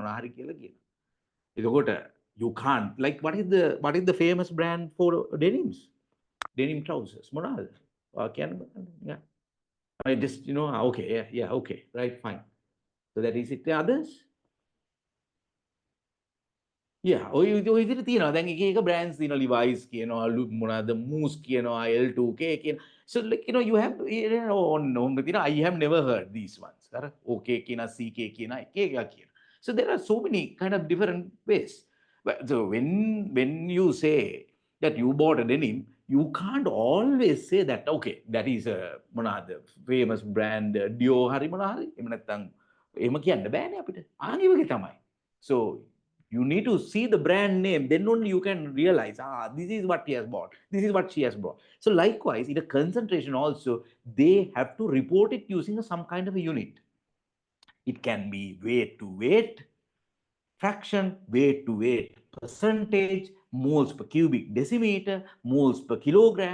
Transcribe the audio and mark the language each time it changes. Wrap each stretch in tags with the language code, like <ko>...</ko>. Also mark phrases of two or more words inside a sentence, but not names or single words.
<en>You can't. Like what is the famous brand for denims? Denim trousers. Yeah. I just okay, yeah, okay, right, fine. So that is it. The others? Yeah,</en> <si>ඔය විදිහට තියෙනවා. දැන් එක brands තියෙනවා, Levi's කියනවා, මොනවාද Moose කියනවා, L2K කියන.</si> <en>So like you have I have never heard these ones.</en> <si>OK කියනවා, CK කියනවා, එක එක කියනවා.</si> <en>So there are so many kind of different ways. So when you say that you bought a denim, you can't always say that, okay, that is a famous brand Dio hari</en> <si>මොනවා හරි එහෙම නැත්නම් එහෙම කියන්න බෑනේ අපිට. ආන් වගේ තමයි.</si> <en>So you need to see the brand name, then only you can realize, this is what he has bought, this is what she has bought. So likewise, in a concentration also, they have to report it using some kind of a unit. It can be weight to weight, fraction, weight to weight, percentage, moles per cubic decimeter, moles per kilogram.</en>